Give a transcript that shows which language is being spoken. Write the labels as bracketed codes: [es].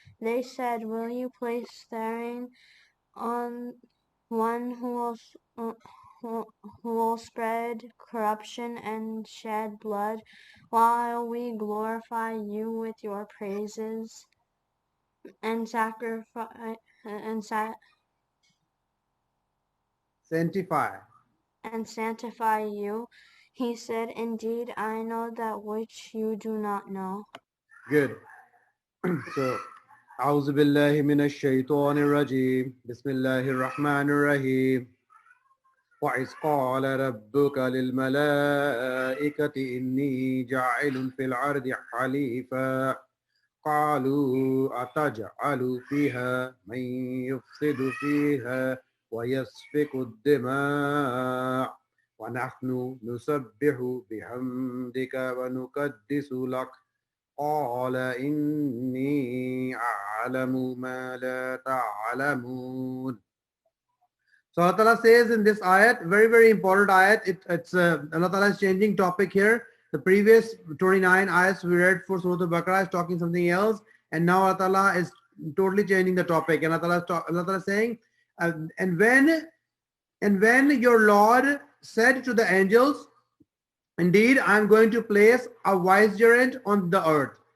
[en] They said, will you place therein on one who will spread corruption and shed blood, while we glorify you with your praises and sacrifice Sanctify. and sanctify you. He said, indeed, I know that which you do not know. Good. [ar] So, أعوذ بالله من الشيطان الرجيم. بسم الله الرحمن الرحيم. وإذ قال ربك للملائكة إني جاعل في الأرض خليفة قالوا أتجعل فيها من يفسد فيها ويسفك الدماء ونحن نسبح بحمدك ونقدس لك قال إني أعلم ما لا تعلمون. [en] So Allah Ta'ala says in this ayat, very, very important ayat, it's Allah Ta'ala is changing topic here. The previous 29 ayats we read for Surah Al-Baqarah is talking something else, and now Allah Ta'ala is totally changing the topic. And Allah Ta'ala is saying, and when your Lord said to the angels, indeed, I am going to place a vicegerent on the earth.